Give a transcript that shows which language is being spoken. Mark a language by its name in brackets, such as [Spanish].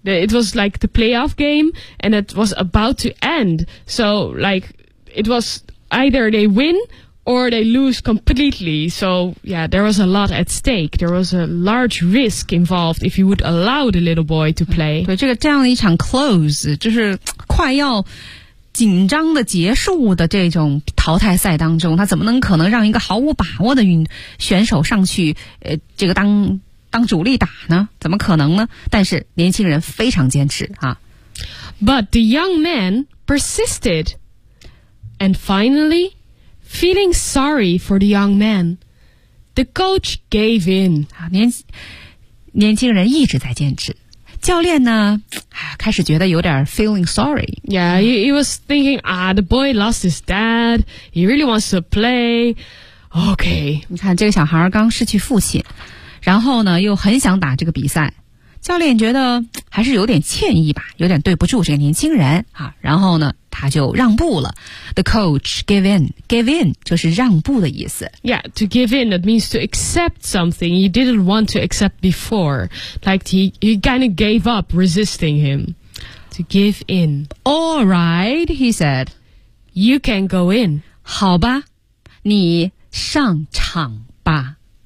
[English] It was like the playoff game and it was about to end. So like, it was either they win or they lose completely. So, yeah, there was a lot at stake. There was a large risk involved if you would allow the little boy to play. [Chinese] 对，这个这样的一场 close, 就是快要紧张的结束的这种淘汰赛当中，他怎么能可能让一个毫无把握的选手上去这个当主力打呢？怎么可能呢？但是年轻人非常坚持啊。 [English] But the young man persisted. And finally, feeling sorry for the young man, the coach gave in. [Chinese] 年轻人一直在坚持。教练呢开始觉得有点 [English] feeling sorry. Yeah, he was thinking, the boy lost his dad. He really wants to play. Okay. [Chinese] 你看这个小孩刚失去父亲。然后呢又很想打这个比赛。教练觉得还是有点歉意吧，有点对不住这个年轻人啊，然后呢他就让步了。 [English] The coach gave in [Chinese] 就是让步的意思。 [English] Yeah, to give in, that means to accept something you didn't want to accept before. Like he kind of gave up resisting him. To give in. All right, he said. You can go in. [Chinese] 好吧，你上场吧。